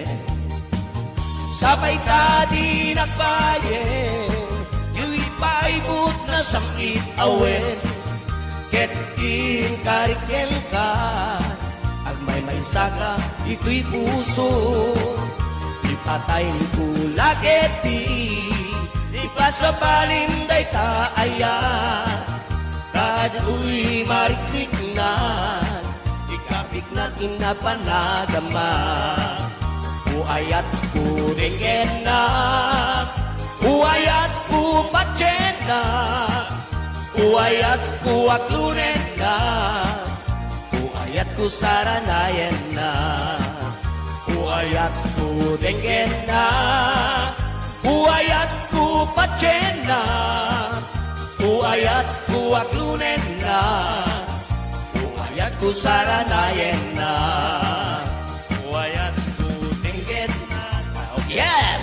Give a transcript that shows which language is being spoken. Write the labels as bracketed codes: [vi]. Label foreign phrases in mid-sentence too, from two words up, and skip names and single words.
[kne] Sabay ka di nagbayen, yu'y paibot na samkit awen, ket inkariken ka, agmay may saka ito'y puso, ipatay ko lageti, ipasabalim day taaya, kado'y marikrik na, ikapik natin na panagama. Uayat ko denggen na, uayat ko patsen na, uayat ko aglunen na, uayat ko saranayen na. Uayat ko denggen na, uayat ko patsen na, uayat ko aglunen na, uayat ko saranayen na, Uayat ko denggen na. [en] Okay. Yes!